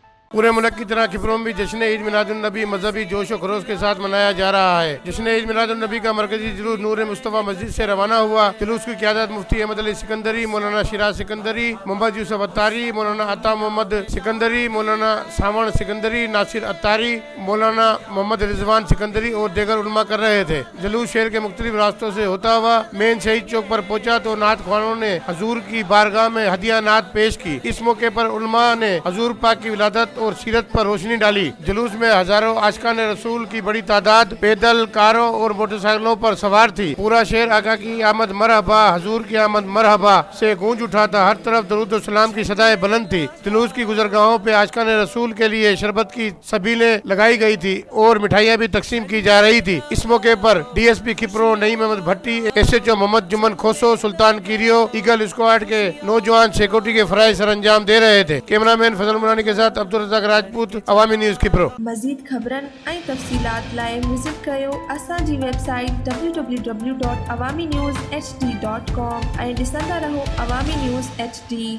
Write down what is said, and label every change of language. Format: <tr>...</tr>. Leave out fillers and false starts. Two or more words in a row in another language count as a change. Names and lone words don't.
<ur>پورے ملک کی طرح کھپروں میں بھی جشن عید میلاد النبی مذہبی جوش و خروش کے ساتھ منایا جا رہا ہے. جشن عید میلاد النبی کا مرکزی جلوس نور مصطفیٰ مسجد سے روانہ ہوا. جلوس کی قیادت مفتی احمد علی سکندری، مولانا شیراز سکندری، محمد یوسف عطاری، مولانا عطا محمد سکندری، مولانا ساون سکندری، ناصر عطاری، مولانا محمد رضوان سکندری اور دیگر علما کر رہے تھے. جلوس شہر کے مختلف راستوں سے ہوتا ہوا مین شہید چوک پر پہنچا تو نعت خوانوں نے حضور کی بارگاہ میں ہدیہ نعت پیش کی. اس موقع پر علما نے حضور پاک کی ولادت اور سیرت پر روشنی ڈالی. جلوس میں ہزاروں عاشقان رسول کی بڑی تعداد پیدل، کاروں اور موٹر سائیکلوں پر سوار تھی. پورا شہر آقا کی آمد مرحبا، حضور کی آمد مرحبا سے گونج اٹھا تھا. ہر طرف درود اور سلام کی صدائیں بلند تھی۔ جلوس کی گزرگاہوں پہ عاشقان رسول کے لیے شربت کی سبیلیں لگائی گئی تھی اور مٹھائیاں بھی تقسیم کی جا رہی تھی. اس موقع پر DSP کھپرو نعیم احمد بھٹی، SHO محمد جمن کھوسو، سلطان کیریو, ایگل اسکواڈ کے نوجوان سکیورٹی کے فرائض سر انجام دے رہے تھے. کیمرہ مین فضل مرانی کے ساتھ عبدالرزاق راجپوت، عوامی نیوز کھپرو.</ur> <sd>मज़ीद ख़बरनि ऐं तफ़सीलात लाइ विज़िट कयो असांजी वेबसाइट www.awamiNewsHD.com ऐं ॾिसंदा रहो अवामी न्यूज़ HD।</sd>